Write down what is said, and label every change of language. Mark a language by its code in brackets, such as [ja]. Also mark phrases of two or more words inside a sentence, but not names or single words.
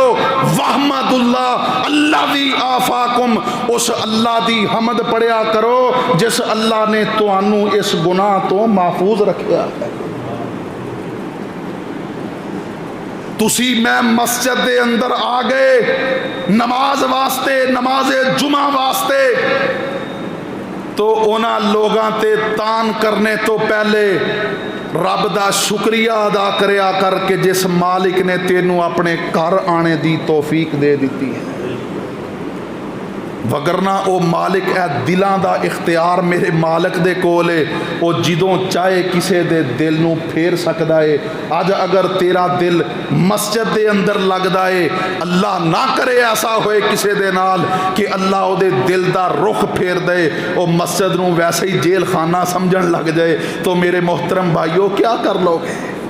[ar] وحمد اللہ الذی عفاکم, [pa] اس اللہ دی حمد پڑھیا کرو جس اللہ نے تانوں اس گناہ تو محفوظ رکھیا ہے. تسی میں مسجد دے اندر آ گئے نماز واسطے, نماز جمعہ واسطے, تو اونا لوگاں تے تان کرنے تو پہلے رب دا شکریہ ادا کریا کر کے جس مالک نے تینوں اپنے گھر آنے دی توفیق دے دیتی ہے. وگرنہ او مالک اے دلاں دا اختیار میرے مالک دے کولے, او جدوں چاہے کسے دے دل نو پھیر سکدا ہے. آج اگر تیرا دل مسجد دے اندر لگدا ہے, اللہ نہ کرے ایسا ہوئے کسے دے نال کہ اللہ او دے دل دا رخ پھیر دے, او مسجد نو ویسے ہی جیل خانہ سمجھن لگ جائے, [ur] تو میرے محترم بھائیو کیا کر لو گے؟